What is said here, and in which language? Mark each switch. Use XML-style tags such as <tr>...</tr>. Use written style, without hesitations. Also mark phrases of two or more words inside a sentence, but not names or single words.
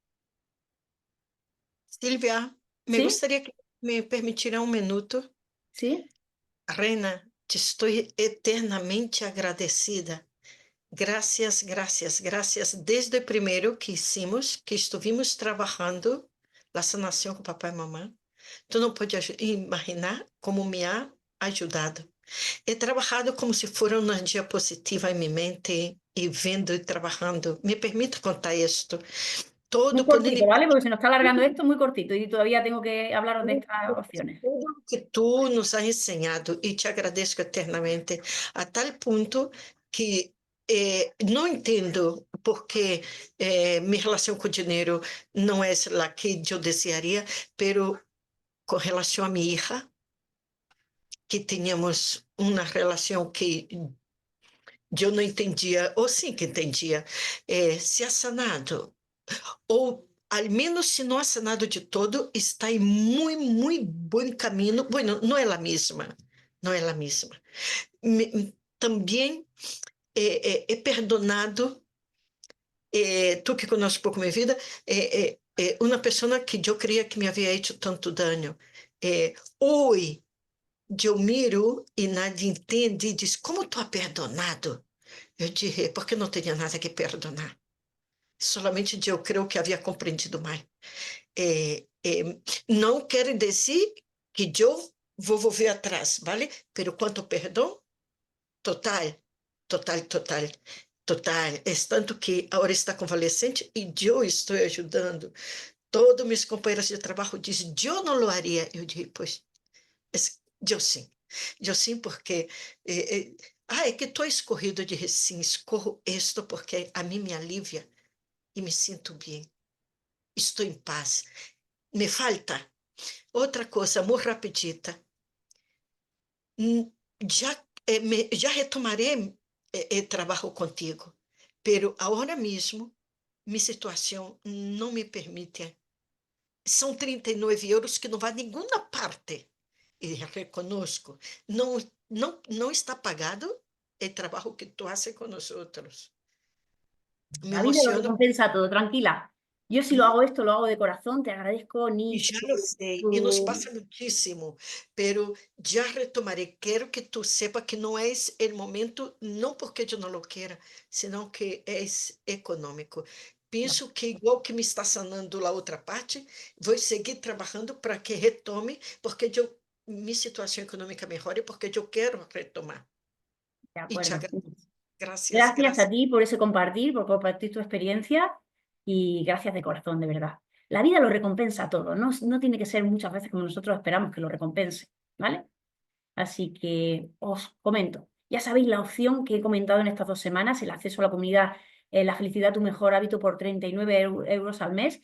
<es>Silvia, me ¿Sí?</es> <pt>gostaria que me permitira minuto.</pt> <es>¿Sí?</es> <pt>Reina, te estou eternamente agradecida.</pt> <es>Gracias, gracias, gracias.</es> <pt>Desde o primeiro</pt> <es>que hicimos, que estuvimos</es> <pt>trabalhando a sanação com papai e mamãe. Tu não pode imaginar como me ha ajudado. He trabalhado como se fosse uma diapositiva em minha mente e vendo e trabalhando. Me permite contar isto.</pt> <es>Muy Todo cortito, ¿vale? Porque se nos está alargando esto muy cortito y todavía tengo que hablaros de estas opciones.</es> <pt>tudo que tu</pt> <es>nos has</es> <pt>ensinado e te agradeço eternamente a tal ponto que não entendo porque minha relação com o dinheiro não é a que eu desejaria, pero com relação a minha hija, que tínhamos uma relação que eu não entendia, ou sim que entendia,</pt> <es>se ha sanado,</es> <pt>ou</pt> <es>al menos</es> <pt>se não ha sanado de todo, está em muito bom caminho. Bueno, não é a mesma, não é a mesma. Também</pt> <es>he perdonado,</es> <pt>tu que conhece pouco minha vida, uma pessoa que eu creia que me havia feito tanto dano. Hoje, eu miro e nadie entende e diz, como tu</pt> <es>has perdonado?</es> <pt>Eu disse, porque não tinha nada que perdonar. Solamente eu creio que havia compreendido mais. Não quer dizer que eu vou volver atrás, vale? Pero quanto perdão, total, total, total, total. É tanto que agora está convalescente e eu estou ajudando todos</pt> <es>mis compañeros de trabajo dicen, yo no lo haría. Yo dije, pues, yo sí, porque, es que tú has escogido. Yo dije, sí, escojo esto porque a mí me alivia y me siento bien, estoy en paz. Me falta otra cosa muy rapidita. Ya, ya retomaré el trabajo contigo, pero ahora mismo mi situación no me permite.</es> <pt>São 39 € que não vai a nenhuma parte. E reconozco, não está pagado o trabalho que tu</pt> <es>haces con nosotros.</es> <pt>Me</pt> <es>La vida lo emociono recompensa todo, tranquila. Yo si lo y, hago esto, lo hago de corazón, te agradezco, y Nish, ya lo sé, y nos pasa muchísimo, pero ya retomaré. Quiero que tú sepas que no es el momento, no porque yo no lo quiera, sino que es económico.</es> <pt>Penso que igual que me está sanando la outra parte, vou seguir trabalhando para que retome, porque minha situação econômica melhore, porque eu quero retomar.</pt> <es>De</es> <pt>E te</pt> <es>acuerdo.</es> <pt>agradeço. Gracias,</pt> <es>Gracias a gracias. ti por ese compartir, por compartir tu experiencia y gracias de corazón, de verdad. La vida lo recompensa todo, no tiene que ser muchas veces como nosotros esperamos que lo recompense, ¿vale? Así que os comento. Ya sabéis la opción que he comentado en estas 2 semanas, el acceso a la comunidad La felicidad, tu mejor hábito por 39 euros al mes.</es>